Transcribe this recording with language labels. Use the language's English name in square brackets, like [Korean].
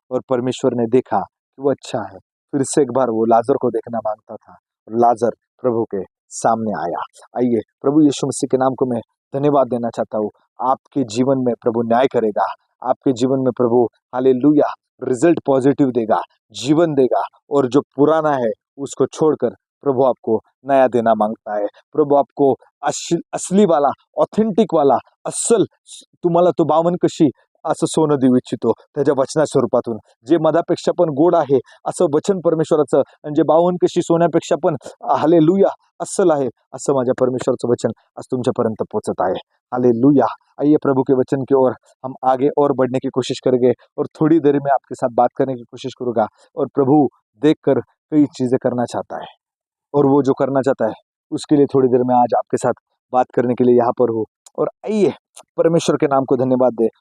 [Hindi] और परमेश्वर ने देखा कि वो अच्छा है। फिर से एक बार वो लाजर को देखना मांगता था, और लाजर प्रभु के सामने आया। आइए, प्रभु यीशु मसीह के नाम को मैं धन्यवाद देना चाहता हूँ। आपके जीवन में प्रभु न्याय करेगा। आपके जीवन में प्रभु हालेलुया रिजल्ट पॉजिटिव देगा, जीवन देगा। और जो पुराना है उसको छोड़कर प्रभु आपको नया देना मांगता है। प्रभु आपको असली वाला, ऑथेंटिक वाला, [Marathi] अस्सल, तुम्हाला तो बावन कशी असं सोनं देऊ इच्छितो त्याच्या वचना स्वरूपातून, जे मधापेक्षा पण गोड आहे असं वचन परमेश्वराचं, आणि जे बावन कशी सोन्यापेक्षा पण हालेलुया अस्सल आहे, असं माझ्या परमेश्वराचं वचन आज तुमच्यापर्यंत पोहोचत आहे। हालेलुया। [Hindi] आइए प्रभु के वचन की ओर हम आगे और बढ़ने की कोशिश करेंगे, और थोड़ी देर में आपके साथ बात करने की कोशिश करूंगा। और प्रभु देखकर कई चीजें करना चाहता है, और वो जो करना चाहता है उसके लिए थोड़ी देर में आज आपके साथ बात करने के लिए यहाँ पर हो। और आइए परमेश्वर के नाम को धन्यवाद दे।